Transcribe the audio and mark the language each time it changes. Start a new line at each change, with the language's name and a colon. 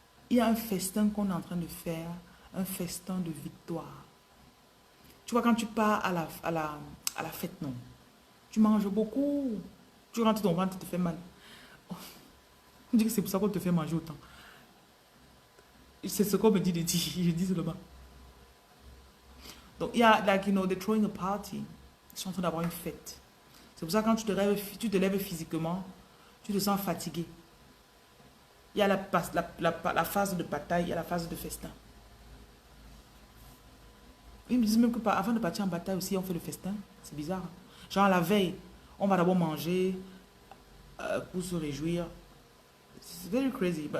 French: Il y a un festin qu'on est en train de faire. Un festin de victoire. Tu vois, quand tu pars à la fête, non? Tu manges beaucoup. Tu rentres ton ventre, te fait mal. On dit que c'est pour ça qu'on te fait manger autant. C'est ce qu'on me dit de dire. Je dis seulement. Donc, il y a,
English: like, you know, they're throwing a party.
French: Ils sont en train d'avoir une fête. C'est pour ça que quand tu te lèves physiquement, tu te sens fatigué. Il y a la phase de bataille, il y a la phase de festin. Ils me disent même que avant de partir en bataille aussi, on fait le festin. C'est bizarre. Genre la veille, on va d'abord manger pour se réjouir. C'est
English: very crazy.